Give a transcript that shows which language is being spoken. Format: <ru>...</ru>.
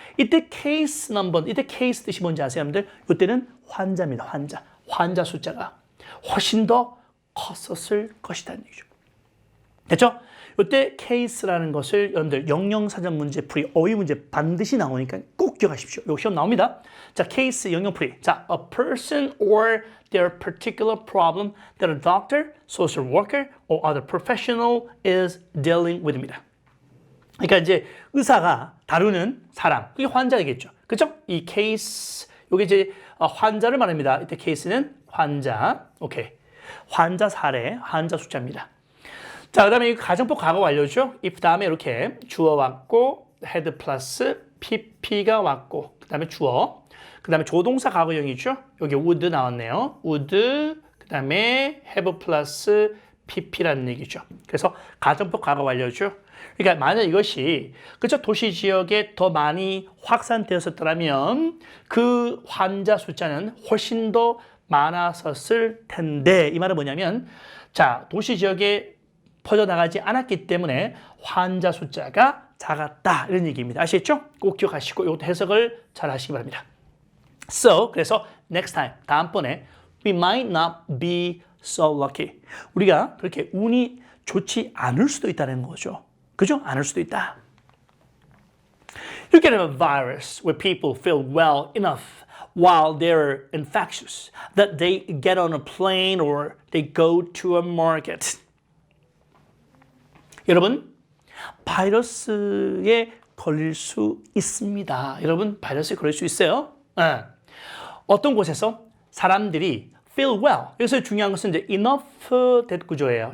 <ko>이때 case 뜻이 뭔지 아세요, 여러분들? 이때는 환자입니다. 환자 숫자가 훨씬 더 컸었을 것이라는 얘기죠. 됐죠? 이때 case라는 것을 여러분들 영영사전 문제 풀이, 어휘 문제 반드시 나오니까 꼭 기억하십시오. 이거 시험 나옵니다. 자, case 영영풀이.</ko> <en>자, a person or their particular problem that a doctor, social worker, or other professional is dealing with입니다.</en> <ko>그러니까 이제 의사가 다루는 사람, 그게 환자이겠죠. 그렇죠? 이 케이스, 이게 이제 환자를 말합니다. 이때 케이스는 환자, 오케이. 환자 사례, 환자 숫자입니다. 자, 그 다음에 가정법 과거 완료죠. if 다음에 이렇게 주어 왔고, had 플러스 pp가 왔고, 그 다음에 주어, 그 다음에 조동사 과거형이죠. 여기 would 나왔네요. would, 그 다음에 have 플러스 pp라는 얘기죠. 그래서 가정법 과거 완료죠. 그러니까 만약 이것이 그쵸 도시 지역에 더 많이 확산되었었더라면 그 환자 숫자는 훨씬 더 많았었을 텐데, 이 말은 뭐냐면 자, 도시 지역에 퍼져나가지 않았기 때문에 환자 숫자가 작았다, 이런 얘기입니다. 아시겠죠? 꼭 기억하시고 이것도 해석을 잘 하시기 바랍니다.</ko> <en>So,</en> <ko>그래서</ko> <en>next time,</en> <ko>다음번에</ko> <en>we might not be so lucky.</en> <ko>우리가 그렇게 운이 좋지 않을 수도 있다는 거죠. 그죠? 않을 수도 있다.</ko> <en>You get a virus where people feel well enough while they're infectious that they get on a plane or they go to a market.</en> <ko>여러분, 바이러스에 걸릴 수 있습니다. 여러분, 바이러스에 걸릴 수 있어요. 네. 어떤 곳에서 사람들이</ko> <en>feel well.</en> <ko>여기서 중요한 것은 이제 enough that 구조예요.</ko>